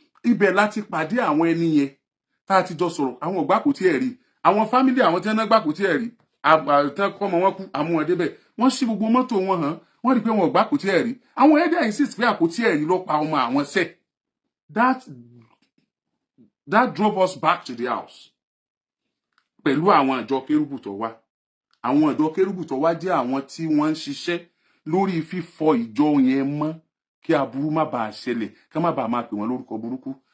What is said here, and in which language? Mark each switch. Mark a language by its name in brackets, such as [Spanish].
[Yoruba] Ibẹ̀ láti pàdé àwọn ẹni yẹn tá ti jọ sọ̀rọ̀ àwọn ò gbà àpótí ẹ̀rí. Àwọn family àwọn tí wọ́n gbà àpótí ẹ̀rí, tán kọ́ ọmọ wọn kú, àmú wọn débẹ̀. Wọ́n ṣí gbogbo mọ́tò wọn hàn, wọ́n rí pé wọn ò gbà àpótí ẹ̀rí. Àwọn ẹ̀dẹ̀ insist pé àpótí ẹ̀rí ló pa ọmọ àwọn ṣẹ̀. [English] That drove us back to the house. [Yoruba] Pẹ̀lú àwọn àjọ Kérúbù tó wá. Àwọn àjọ Kérúbù tó wá jẹ́ àwọn tí wọ́n ń ṣiṣẹ́ lórí fífọ ìjọ yẹn mọ́ kí aburú má bàa ṣẹlẹ̀, ká má bàa máa pè wọ́n lórúkọ burúkú.